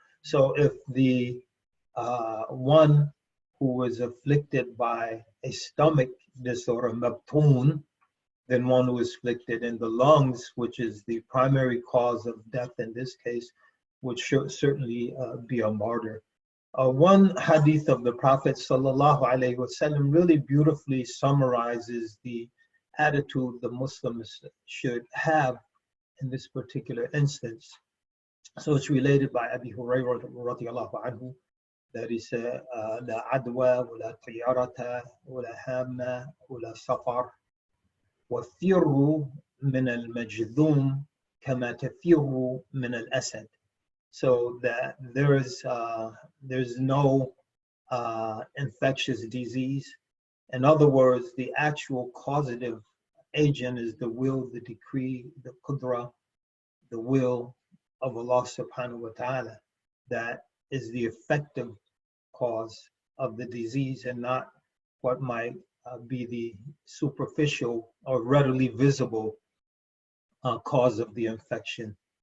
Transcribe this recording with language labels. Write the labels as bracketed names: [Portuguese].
[English] So if the one who was afflicted by a stomach disorder, mabtoon, then one who is afflicted in the lungs, which is the primary cause of death in this case, would certainly be a martyr. One hadith of the Prophet ﷺ really beautifully summarizes the attitude the Muslims should have in this particular instance. So it's related by Abi Hurairah radiallahu anhu, that he said, [Arabic] لا عدوى ولا طيارة ولا هامة ولا سفر وفروا من المجذوم كما تفروا من الأسد. [English] So that there's no infectious disease. In other words, the actual causative agent is the will, the decree, the qudra, the will of Allah subhanahu wa ta'ala, that is the effective cause of the disease, and not what might be the superficial or readily visible cause of the infection.